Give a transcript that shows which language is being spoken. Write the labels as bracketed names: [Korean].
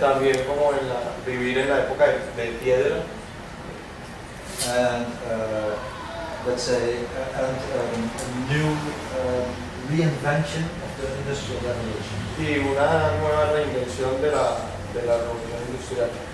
[Spanish] También como en la, vivir en la época de piedra. [English] And let's say and a new reinvention of the industrial revolution. [Spanish] Y una nueva reinvención de la revolución industrial.